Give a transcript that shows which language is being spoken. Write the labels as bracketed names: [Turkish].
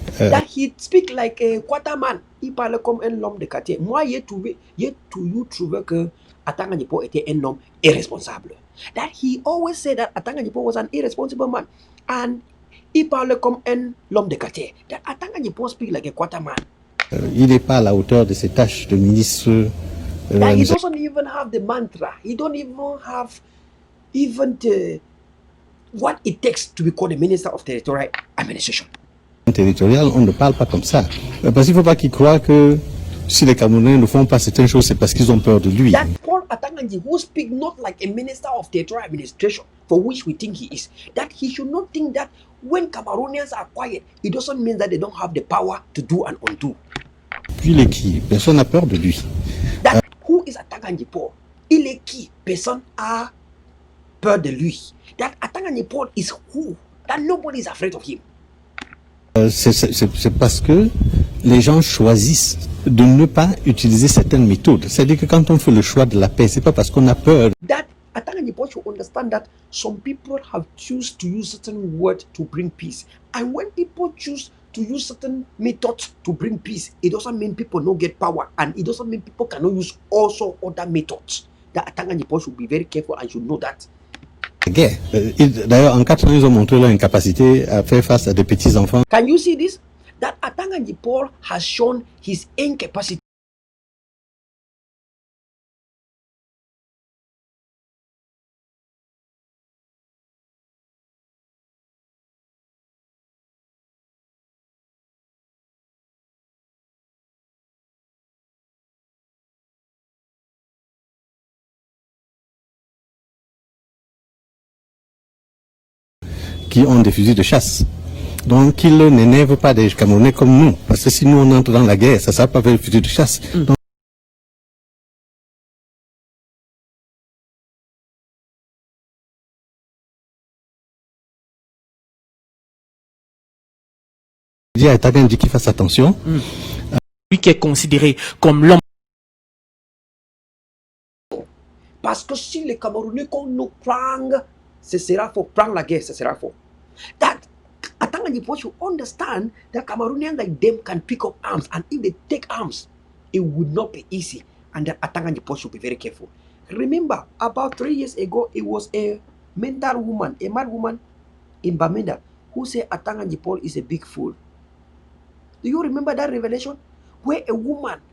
[English] That he speak like a quarterman. [French] Il parle comme un homme de quartier. Moi, j'ai trouvé que Atanganji Paul était un homme irresponsable. [English] That he always said that Atanganji Paul was an irresponsible man. [French] And il parle comme un homme de quartier. [English] That Atanganji Paul speak like a quarterman. [French] Il n'est pas à la hauteur de ses tâches de ministre. [English] That he doesn't even have the mantra. He don't even have the what it takes to be called the Minister of Territorial Administration. [French] Territorial, on ne parle pas comme ça. Parce qu'il ne faut pas qu'il croie que si les Camerounais ne font pas certaines choses, c'est parce qu'ils ont peur de lui. [English] That Paul Atanganji, who speak not like a Minister of Territorial Administration, for which we think he is, that he should not think that when Cameroonians are quiet, it doesn't mean that they don't have the power to do and undo. [French] Puis il est qui? Personne n'a peur de lui. [English] That who is Atanganji Paul? [French] Il est qui? Personne a peur de lui. [English] That Atanganji Paul is who? That nobody is afraid of him. [French] C'est parce que les gens choisissent de ne pas utiliser certaines méthodes. C'est-à-dire que quand on fait le choix de la paix, c'est pas parce qu'on a peur. [English] That Atanganji Paul should understand that some people have choose to use certain words to bring peace. And when people choose to use certain methods to bring peace, it doesn't mean people don't get power. And it doesn't mean people cannot use also other methods. That Atanganji Paul should be very careful and should know that. [French] D'ailleurs, en 4 ans, ils ont montré leur incapacité à faire face à des petits-enfants. [English] Can you see this? That Atanganji Paul has shown his incapacity. [French] Qui ont des fusils de chasse. Donc, qu'ils n'énervent pas des Camerounais comme nous. Parce que si nous, on entre dans la guerre, ça ne sert pas avec le fusil de chasse. Donc, il dit à Atanganji qu'il fasse attention. Lui qui est considéré comme l'homme. Parce que si les Camerounais qu'on nous prend, ce sera pour prendre la guerre, ce sera faux. [English] That Atanganji Paul should understand that Cameroonians like them can pick up arms, and if they take arms, it would not be easy. And that Atanganji Paul should be very careful. Remember, about 3 years ago, it was a mental woman, a mad woman in Bamenda, who said Atanganji Paul is a big fool. Do you remember that revelation? Where a woman